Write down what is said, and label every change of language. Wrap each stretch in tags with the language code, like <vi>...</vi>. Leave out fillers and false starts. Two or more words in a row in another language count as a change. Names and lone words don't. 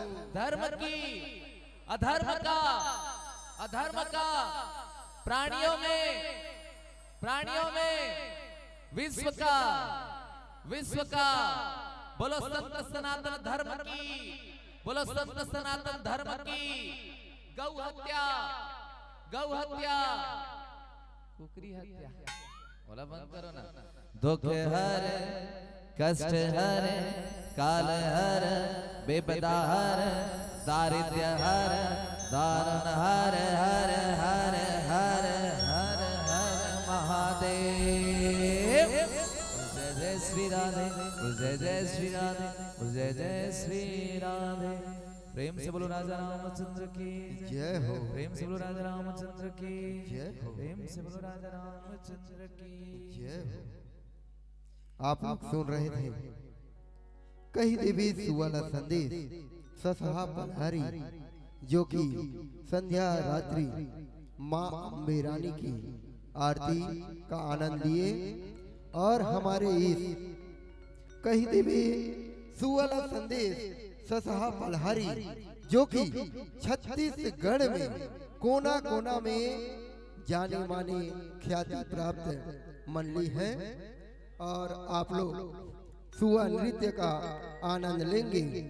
<hi>धर्म की अधर्म का प्राणियों में विश्व का बोलो संत सनातन धर्म की बोलो संत सनातन धर्म की गौ हत्या कुकरी हत्या बोला बंद करो ना दुख हर कष्ट हर काल हर बेपदा हर दारिद्र्य हर दारुण हर हर हर हर हर हर महादेव जय जय श्री राधे जय जय श्री राधे जय जय श्री राधे प्रेम से बोलो राजा रामचंद्र की जय हो। प्रेम से बोलो राजा रामचंद्र की जय हो। प्रेम से बोलो राजा रामचंद्र की जय हो। आप लोग सुन रहे थे कही देवी सुवाला संदेश ससहा पधारी जो कि संध्या रात्रि माँ अम्बे रानी की आरती का आनंद लिए और हमारे इस कही देवी सुवाला संदेश ससहा पधारी जो कि छत्तीसगढ़ में कोना कोना में जाने माने ख्याति प्राप्त मंडली है और आप लोग सुआ नृत्य का आनंद लेंगे।</hi>